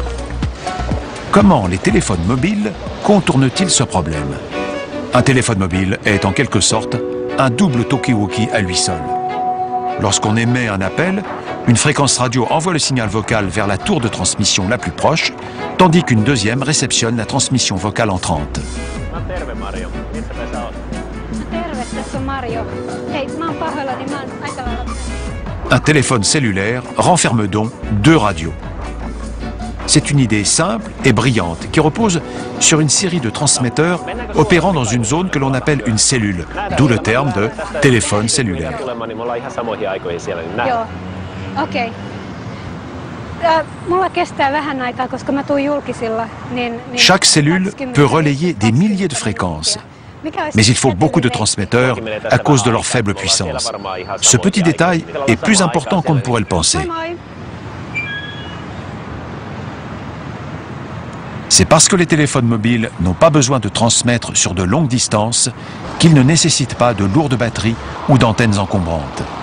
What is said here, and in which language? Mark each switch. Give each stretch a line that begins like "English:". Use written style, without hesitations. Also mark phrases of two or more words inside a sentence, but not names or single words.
French: Comment les téléphones mobiles contournent-ils ce problème? Un téléphone mobile est en quelque sorte un double talkie-walkie à lui seul. Lorsqu'on émet un appel, une fréquence radio envoie le signal vocal vers la tour de transmission la plus proche, tandis qu'une deuxième réceptionne la transmission vocale entrante.
Finnish: Terve Mario, missä sä oot? Terve, tässä on Mario. Hei, mä oon pahoillani, mä oon aika lailla...
French: Un téléphone cellulaire renferme donc deux radios. C'est une idée simple et brillante qui repose sur une série de transmetteurs opérant dans une zone que l'on appelle une cellule, d'où le terme de téléphone cellulaire.
Finnish: Joo, okei. Mulla kestää vähän aikaa, koska mä tuun julkisilla, niin
French: Chaque cellule peut relayer des milliers de fréquences. Mais il faut beaucoup de transmetteurs à cause de leur faible puissance. Ce petit détail est plus important qu'on ne pourrait le penser. C'est parce que les téléphones mobiles n'ont pas besoin de transmettre sur de longues distances qu'ils ne nécessitent pas de lourdes batteries ou d'antennes encombrantes.